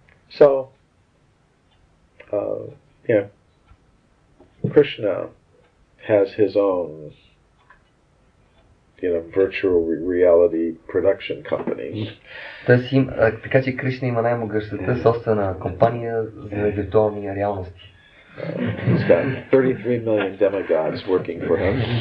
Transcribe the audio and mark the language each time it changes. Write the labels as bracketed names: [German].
[English] So, yeah, Krishna has his own, virtual reality production company. [Bulgarian] Така че Кришна има най-могъщата собствена компания за виртуални реалности. [English] He's got 33 million demigods working for him.